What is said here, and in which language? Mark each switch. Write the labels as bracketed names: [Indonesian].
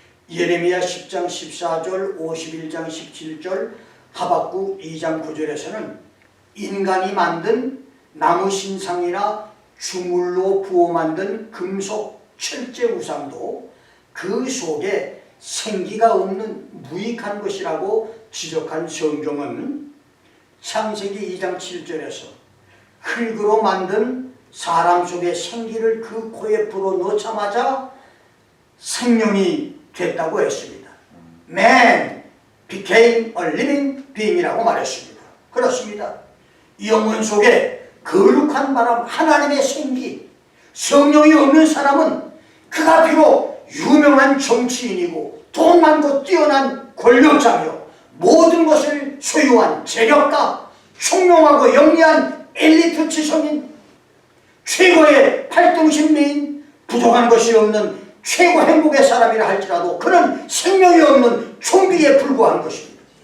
[Korean] 예레미야 10장 14절, 51장 17절, 하박국 2장 9절에서는 인간이 만든 나무 신상이나 주물로 부어 만든 금속 철제 우상도 그 속에 생기가 없는 무익한 것이라고 지적한 성경은 창세기 2장 7절에서 흙으로 만든 사람 속에 생기를 그 코에 불어넣자마자 생명이 됐다고 했습니다. [English] Man became a living being [Korean] 이라고 말했습니다. 그렇습니다. 영혼 속에 거룩한 바람, 하나님의 생기, 성령이 없는 사람은 그가 비록 유명한 정치인이고 돈 많고 뛰어난 권력자며 모든 것을 소유한 재력가, 총명하고 영리한 엘리트 지성인, 최고의 팔등신미인, 부족한 것이 없는 최고 행복의 사람이라 할지라도 그는 생명이 없는 좀비에 불과한 것입니다.